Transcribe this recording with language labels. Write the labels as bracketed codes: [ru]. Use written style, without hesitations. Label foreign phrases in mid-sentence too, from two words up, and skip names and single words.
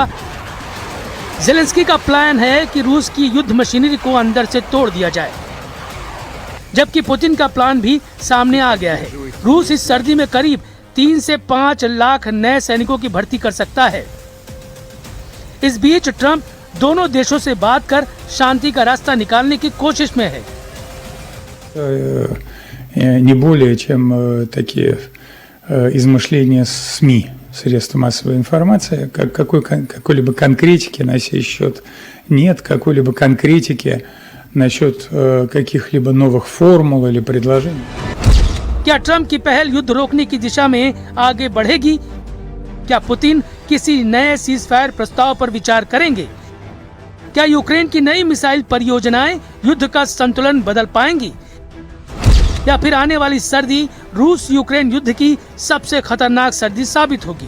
[hi] जेलेंस्की का प्लान है कि रूस की युद्ध मशीनरी को अंदर से तोड़ दिया जाए, जबकि पुतिन का प्लान भी सामने आ गया है। रूस इस सर्दी में करीब 3 से 5 लाख नए सैनिकों की भर्ती कर सकता है। इस बीच ट्रंप दोनों देशों से बात कर शांति का रास्ता निकालने की कोशिश में है। [ru] Не более чем такие измышления СМИ, средств массовой информации, какой-либо конкретики на сей счет нет, какой-либо конкретики насчет каких-либо новых формул или предложений. [hi] क्या ट्रंप की पहल युद्ध रोकने की दिशा में आगे बढ़ेगी? क्या पुतिन किसी नए सीजफायर प्रस्ताव पर विचार करेंगे? क्या यूक्रेन की नई मिसाइल परियोजनाएं युद्ध का संतुलन बदल पाएंगी? या फिर आने वाली सर्दी रूस यूक्रेन युद्ध की सबसे खतरनाक सर्दी साबित होगी?